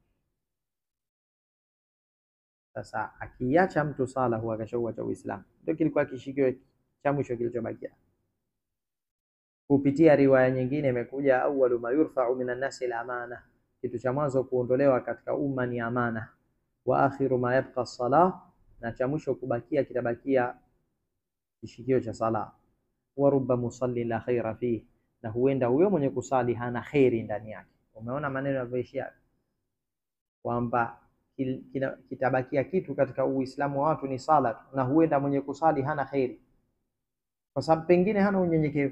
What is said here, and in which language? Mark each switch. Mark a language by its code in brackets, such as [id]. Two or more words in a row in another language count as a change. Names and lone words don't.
[sw] Sasa akiacha mtu sala huwa kashauacha Uislamu. Ndio kilikuwa kishikio cha mwisho kilichobakia. Kupitia riwaya nyingine imekuja [ar] أول ما يرفع من الناس الأمانة, [sw] kitu cha mwanzo kuondolewa katika umma ni amana. [ar] وآخر ما يبقى الصلاة, [sw] na cha mwisho kubakia kitabakia kishikio cha sala. [ar] ورب مصل لا خير فيه, [sw] na huenda huyo mwenye kusali hana khairi ndani yake. Umeona maneno yanavyoishia kwamba kitabakia kitu katika Uislamu wa watu ni sala, na huenda mwenye kusali hana khairi, kwa sababu pengine hana unyenyekevu.